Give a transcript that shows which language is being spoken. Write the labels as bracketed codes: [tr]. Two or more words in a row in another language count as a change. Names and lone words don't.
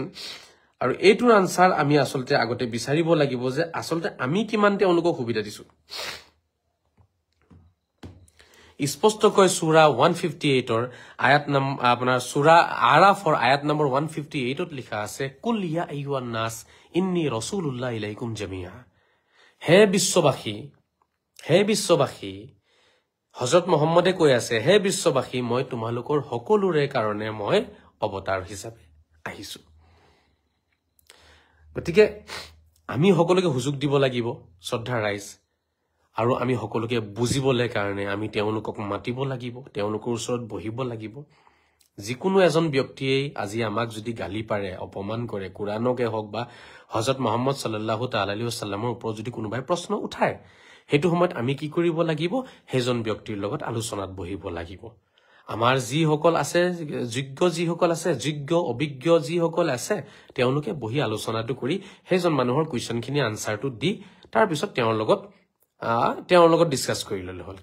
[as] আৰু এইটোৰ আনসাৰ আমি আচলতে আগতে বিচাৰিব লাগিব যে আচলতে আমি কিমান তেওঁলোকক সুবিধা দিছো। স্পষ্টকৈ সূৰা 158ৰ আয়াত আপোনাৰ সূৰা আৰাফৰ আয়াত নম্বৰ 158ত লিখা আছে, [ar] قل يا أيها الناس إني رسول الله إليكم جميعا. [as] হে বিশ্ববাসী, হযৰত মুহাম্মদে কৈ আছে, হে বিশ্ববাসী, মই তোমালোকৰ সকলোৰে কাৰণে মই অৱতাৰ হিচাপে আহিছো। গতিকে আমি সকলোকে সুযোগ দিব লাগিব শ্ৰদ্ধা ৰাইজ, আৰু আমি সকলোকে বুজিবলৈ কাৰণে আমি তেওঁলোকক মাতিব লাগিব, তেওঁলোকৰ ওচৰত বহিব লাগিব। যিকোনো এজন ব্যক্তিয়েই আজি আমাক যদি গালি পাৰে, অপমান কৰে, কোৰাণকে হওক বা হযৰত মুহাম্মদ [ar] صلى الله تعالى عليه [as] ওয়াসাল্লামৰ ওপৰত যদি কোনোবাই প্ৰশ্ন উঠায়, সেইটো সময়ত আমি কি কৰিব লাগিব? সেইজন ব্যক্তিৰ লগত আলোচনাত বহিব লাগিব। আমাৰ যিসকল আছে, যোগ্য অভিজ্ঞ যিসকল আছে, তেওঁলোকে বহি আলোচনাটো কৰি সেইজন মানুহৰ কুৱেশ্যনখিনি আনসাৰটো দি তাৰপিছত তেওঁৰ লগত ডিছকাছ কৰি ল'লে হ'ল।